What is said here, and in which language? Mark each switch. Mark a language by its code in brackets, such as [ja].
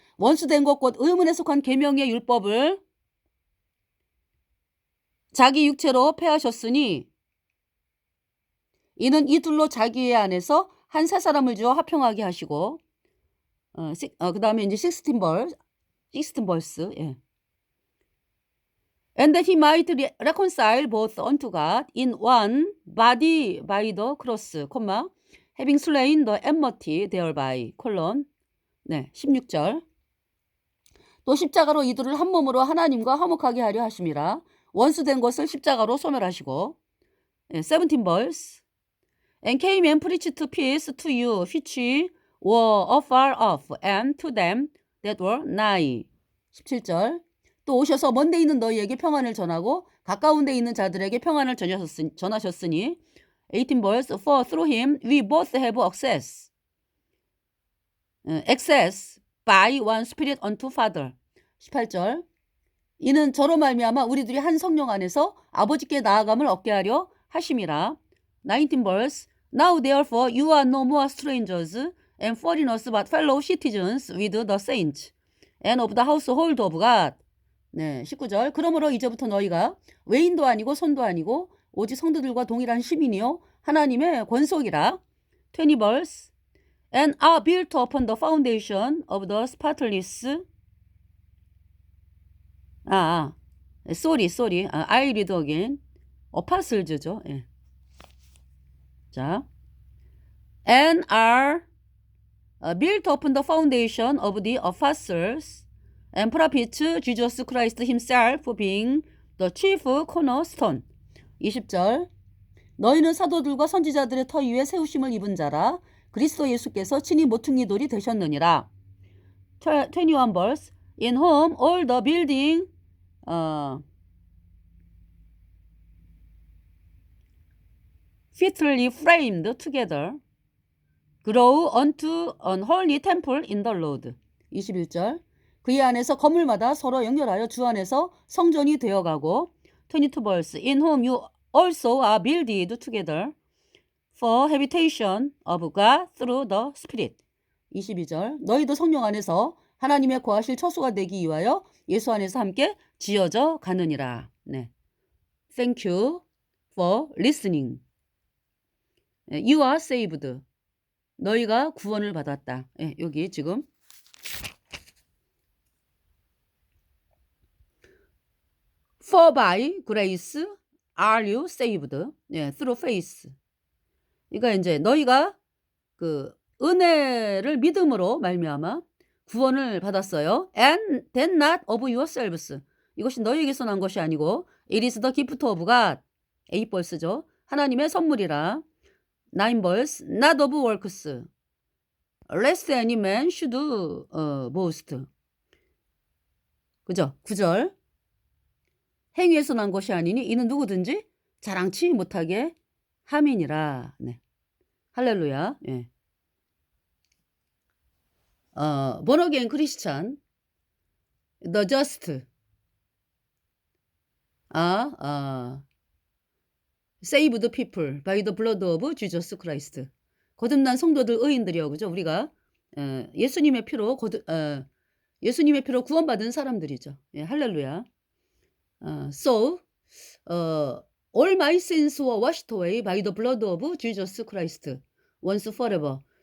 [ko] 원수된 것 곧 의문에 속한 계명의 율법을 자기 육체로 폐하셨으니 이는 이 둘로 자기의 안에서 한 세 사람을 주어 화평하게 하시고, 그 다음에 이제 [en] 16 verse. [ko] 예. [en] And that he might reconcile both unto God in one body by the cross, having slain the enmity thereby, [ko] 네, 16절. 또 십자가로 이들을 한 몸으로 하나님과 화목하게 하려 하심이라. 원수된 것을 십자가로 소멸하시고. [en] 네, 17 verse. And came and preached peace to you which were afar off, and to them that were nigh. [ko] 17절. 또 오셔서 먼데 있는 너희에게 평안을 전하고 가까운 데 있는 자들에게 평안을 전하셨으니. [en] 18 verse. For through him we both have access by one spirit unto Father. [ko] 18절. 이는 저로 말미암아 우리들이 한 성령 안에서 아버지께 나아감을 얻게 하려 하심이라. [en] 19 verse. Now therefore you are no more strangers and foreigners but fellow citizens with the saints and of the household of God. [ko] 네, 19절. 그러므로 이제부터 너희가 외인도 아니고 손도 아니고 오직 성도들과 동일한 시민이요 하나님의 권속이라. [en] 20 verse. And are built upon the foundation of the spotless. sorry. I read again. apostles죠. 예. 자, and are built upon the foundation of the apostles and prophets, Jesus Christ himself being the chief cornerstone. [ko] 20절. 너희는 사도들과 선지자들의 터 위에 세우심을 입은 자라. 그리스도 예수께서 친히 모퉁이 돌이 되셨느니라. [en] 21 verse. In whom all the building fitly framed together grow unto an holy temple in the Lord. [ko] 21절. 그의 안에서 건물마다 서로 연결하여 주 안에서 성전이 되어가고. [en] 22 verse. In whom you also are builded together for habitation of God through the Spirit. [ko] 22절. 너희도 성령 안에서 하나님의 거하실 처소가 되기 위하여 예수 안에서 함께 지어져 가느니라. [en] 네. Thank you for listening. You are saved. [ko] 너희가 구원을 받았다. 예, 여기 지금 [en] For by grace are you saved. 예, through faith. [ko] 그러니까 이제 너희가 그 은혜를 믿음으로 말미암아 구원을 받았어요. [en] And then not of yourselves. [ko] 이것이 너희에게서 난 것이 아니고 [en] It is the gift of God. [ko] 8 verse죠. 하나님의 선물이라. [en] 9 verse. Not of works. Lest any man should boast. [ko] 그죠? 9절. 행위에서 난 것이 아니니 이는 누구든지 자랑치 못하게 함이니라. 네. 할렐루야. 예. [en] born again Christian, the just are saved people by the blood of Jesus Christ. [ko] 거듭난 성도들 의인들이요. 그죠? 우리가 예수님의 피로 예수님의 피로 구원받은 사람들이죠. 예, 할렐루야. [en] So all my sins were washed away by the blood of Jesus Christ once forever.